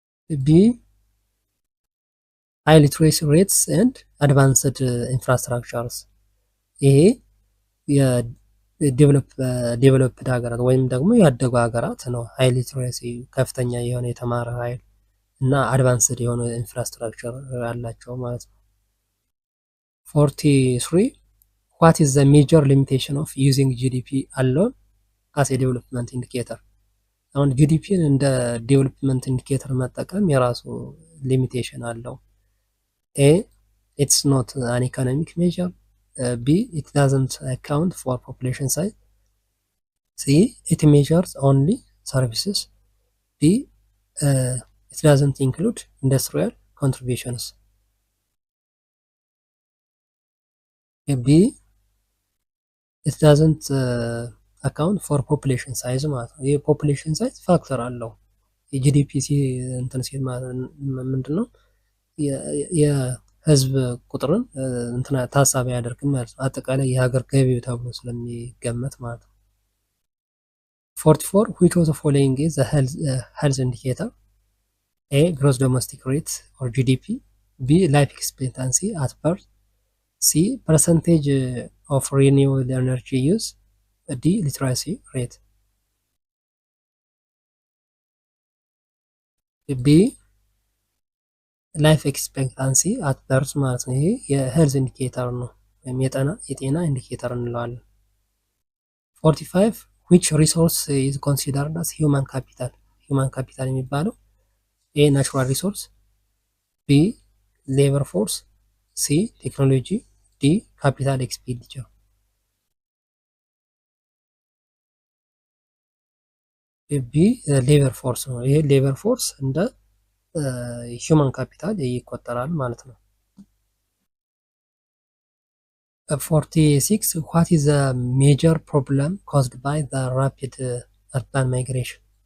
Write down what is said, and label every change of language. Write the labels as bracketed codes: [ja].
[am] ቢ ሃይ ሊትሬሲ ሬትስ ኤንድ አድቫንስድ ኢንፍራስትራክቸርስ። ይሄ የዴቨሎፕድ ሀገራት ወይም ደግሞ ያደጉ ሀገራት ነው። ሃይ ሊትሬሲ ከፍተኛ የሆነ የተማረ ኃይል እና አድቫንስድ የሆነ ኢንፍራስትራክቸር ያላቸው ማለት ነው። [en] 43 what is the major limitation of using GDP alone as a development indicator? [am] አሁን ጂዲፒን እንደ ዴቨሎፕመንት ኢንዲኬተር መጠቀም የራሱ ሊሚቴሽን አለው። [en] A it's not an economic measure, B it doesn't account for population size, C it measures only services, D it doesn't include industrial contributions. B it doesn't account for population size [am] ማለት ነው። ይሄ ፖፑሌሽን ሳይዝ ፋክተር አለው። የጂዲፒ እንትን ሲል ምንድነው የህዝብ ቁጥርን እንትና ታሳቢ አያደርግም ማለት ነው። አጠቃላይ የሀገር ገቢው ተብሎ ስለሚገመት ማለት ነው። [en] 44 which of the following is a health indicator? A gross domestic rate or GDP, B life expectancy at birth, C percentage of renewable energy use, D literacy rate. [am] B ላይፍ ኤክስፔክታንሲ አት በርዝ ማለት ነው። ይሄ የሄልዝ ኢንዲኬተር ነው ወይም የጤና ኢንዲኬተር እንለዋለን። 45 [en] which resource is considered as human capital? [am] human capital የሚባለው ኤ ናቹራል ሪሶርስ፣ ቢ ሌበር ፎርስ፣ ሲ ቴክኖሎጂ፣ ዲ ካፒታል ኤክስፔንዲቸር። ቢ ሌበር ፎርስ ነው። ይሄ ሌበር ፎርስ እንደ ሂውማን ካፒታል ይቆጠራል ማለት ነው። [en] 46 what is the major problem caused by the rapid urban migration?